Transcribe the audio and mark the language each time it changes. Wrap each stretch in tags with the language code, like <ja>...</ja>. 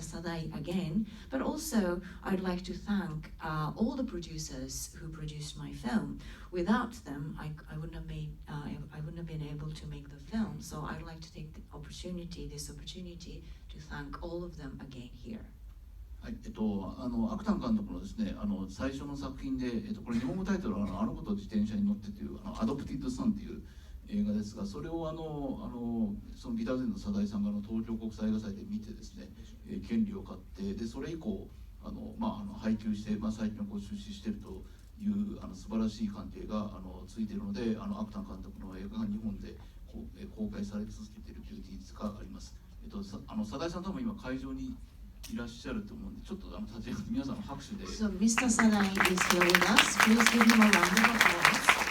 <en>Sadai again, but also I'd like to thank all the producers who produced my film. Without them, I wouldn't have been able to make the film. So I'd like to take this opportunity to thank all of them again here.</en> <ja>はい、アクタン監督のですね、最初の作品で、これ日本語タイトルはあの子と自転車に乗ってというアドプティッド・サンという映画ですが、それをそのビターゼンの佐田井さんが東京国際映画祭で見てですね、権利を買って、でそれ以降配給して、最近出資しているという素晴らしい関係がついているので、アクタン監督の映画が日本で公開され続けているという事実があります。佐田井さん多分今会場にいらっしゃると思うんで、ちょっと立ち上がって皆さんの拍手で。</ja> <en>So Mr. Sadai is here with us. Please give him a round of applause.</en>